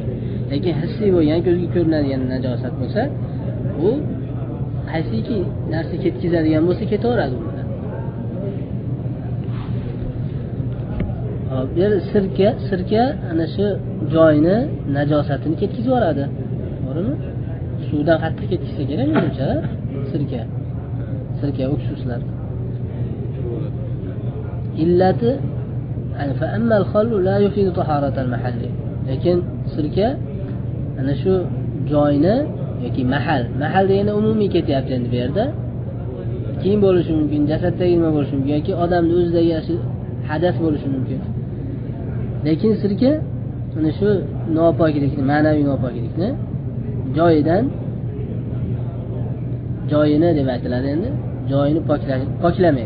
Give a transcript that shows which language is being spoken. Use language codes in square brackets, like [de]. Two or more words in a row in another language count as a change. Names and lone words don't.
[uz] Lekin hissiy bo'lgan, ko'zga ko'rinadigan najosat bo'lsa, u qaysiki narsa ketkizadigan bo'lsa ketaveradi unda. Hop, yer sirka ana shu joyni najosatini ketkizib yuboradi. To'g'rimi? Suvdan qattiq ketkizsa kerak menimcha, sirka uksuslar. [ar] Illati fa amma al-khallu la yufidu taharat al-mahalli. [uz] Lekin sirka ana shu joyni yoki mahal degani umumiy ketyapti endi bu yerda. Kiyim bo'lishi mumkin, jasaddagi nima bo'lishi mumkin yoki odamning o'zidagi hadas bo'lishi mumkin. Lekin sirka ana shu nopoklikni, ma'naviy nopoklikni joyini deb aytiladi endi, joyini poklamaydi.